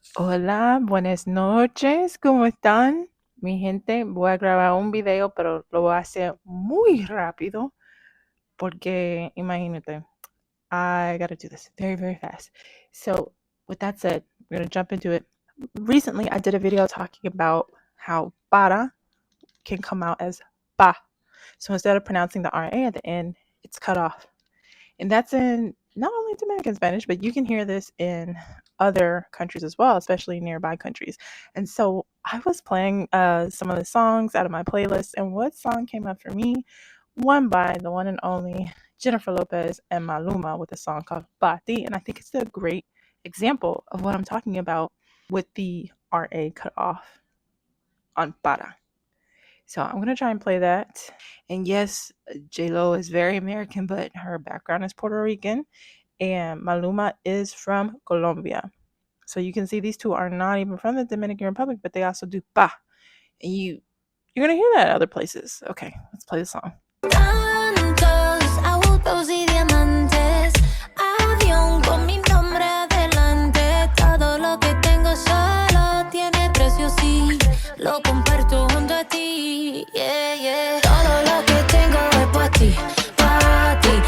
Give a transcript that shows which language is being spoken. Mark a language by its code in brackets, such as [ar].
[es] Hola, buenas noches, ¿cómo están? Mi gente, voy a grabar un video, pero lo voy a hacer muy rápido porque imagínate, [en] I gotta do this very, very fast. So, with that said, we're gonna jump into it. Recently, I did a video talking about how para can come out as ba. So instead of pronouncing the RA at the end, it's cut off. And that's in not only Dominican Spanish, but you can hear this in other countries as well, especially nearby countries. And so I was playing some of the songs out of my playlist, and what song came up for me? One by the one and only Jennifer Lopez and Maluma with a song called Bati. And I think it's a great example of what I'm talking about with the RA cut off on para. So I'm going to try and play that. And yes, JLo is very American, but her background is Puerto Rican. And Maluma is from Colombia. So you can see these two are not even from the Dominican Republic, but they also do pa. And you're going to hear that other places. Okay, let's play the song. [es] Tantos autos y diamantes, avión con mi nombre adelante. Todo lo que tengo solo tiene precio, sí. Lo comparto junto a ti, yeah, yeah. Todo lo que tengo es para ti, pa' ti.